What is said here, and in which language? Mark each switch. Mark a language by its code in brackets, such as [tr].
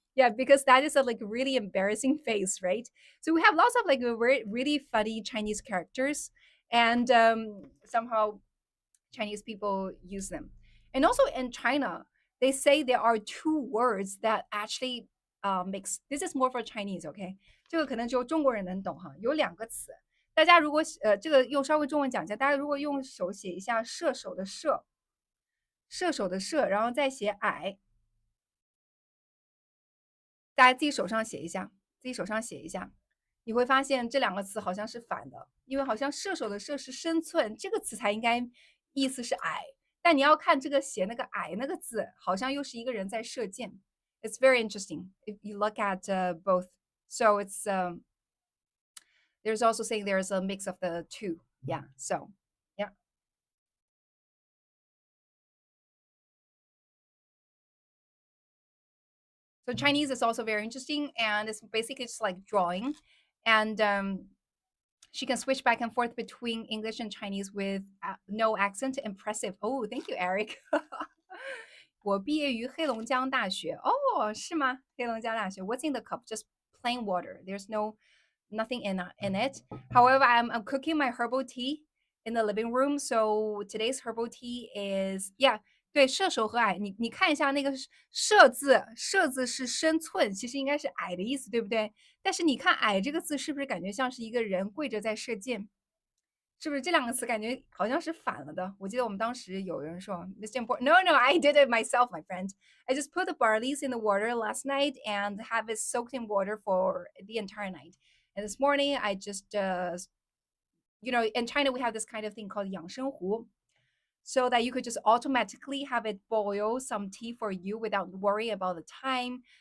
[en] Yeah, because that is a like really embarrassing face, right? So we have lots of like really funny Chinese characters, and somehow Chinese people use them. And also in China, they say there are two words that actually mix. This is more for Chinese, OK？ [zh] 这个可能只有中国人能懂哈。有两个词，大家如果这个用稍微中文讲一下，大家如果用手写一下射手的射，射手的射，然后再写矮，大家自己手上写一下，自己手上写一下，你会发现这两个词好像是反的，因为好像射手的射是生寸，这个词才应该意思是矮，但你要看这个写那个矮那个字，好像又是一个人在射箭。 [en] It's very interesting if you look at both. So it's there's also saying there's a mix of the two. Yeah. So yeah. So Chinese is also very interesting, and it's basically just like drawing, and she can switch back and forth between English and Chinese with no accent. Impressive. Oh, thank you, Eric. [zh] 我毕业于黑龙江大学。哦，是吗？黑龙江大学。 [en] What's in the cup? Just plain water. There's no nothing in it. However, I'm cooking my herbal tea in the living room. So today's herbal tea is yeah. [zh] 对，射手和矮，你看一下那个射字，射字是生寸，其实应该是矮的意思，对不对？但是你看“矮”这个字，是不是感觉像是一个人跪着在射箭？是不是这两个词感觉好像是反了的？我记得我们当时有人说 [en] "This important." No, no, I did it myself, my friend. I just put the barleys in the water last night and have it soaked in water for the entire night. And this morning, I just, in China we have this kind of thing called 养生壶, so that you could just automatically have it boil some tea for you without worrying about the time.